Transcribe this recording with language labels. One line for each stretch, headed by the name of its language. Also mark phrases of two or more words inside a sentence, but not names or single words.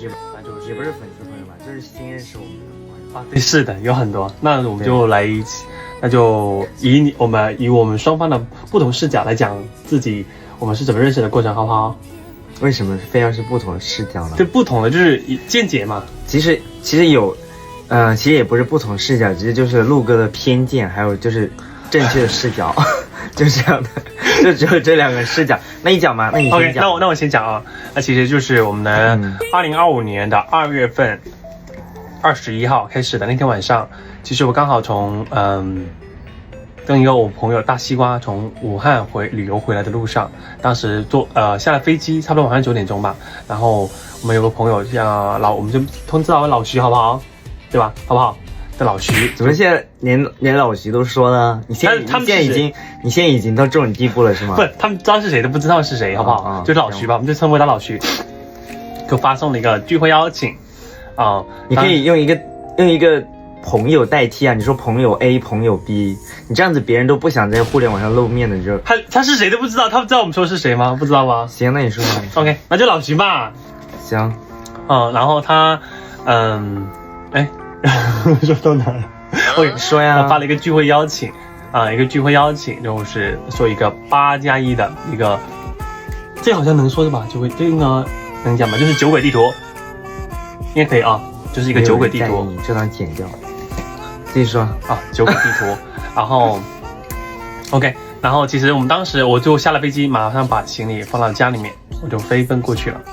Chinese: 也不是粉絲朋友吧，就是新認識我們的朋友。對，是的，有很多。那我們就來一起，那就以我們雙方的不同視角來講自己我們是怎麼認識的過程，好不好？為什麼非要是不同的視角呢？對，不同的就是見解嘛。其實有，其實也不是不同視角，其實就是陸哥的偏見，還有就是正確的視角，就這樣的，就只有這兩個視角。那你講嘛？那你先講。 Okay, 那我先講啊。那其實就是我們的2025年的2月份21號開始的那天晚上，其實我剛好從跟一個我朋友大西瓜從武漢旅遊回來的路上，當時下了飛機，差不多晚上9點鐘吧。然後我們有個朋友我們就通知老徐好不好？對吧？好不好？的老徐，怎麼現在連老徐都說呢？你現在已經到這種地步了是嗎？不，他們知道是誰都不知道是誰，好不好？就是老徐吧，我們就稱呼他老徐。就發送了一個聚會邀請啊，你可以用一個朋友代替啊，你說朋友 A 朋友 B， 你這樣子別人都不想在互聯網上露面的，你就他是誰都不知道，他知道我們說是誰嗎？不知道嗎？行，那你說吧。 OK， 那就老徐吧。行，然後他說到哪了？我跟你說呀，我發了一個聚會邀請一個聚會邀請就是說一個8+1的一個，這好像能說的吧？就會這個能講吧？就是酒鬼地圖，應該可以啊，就是一個酒鬼地圖，這段剪掉。繼續說啊，酒鬼地圖，然後 OK， 然後其實我們當時我就下了飛機，馬上把行李放到家裡面，我就飛奔過去了。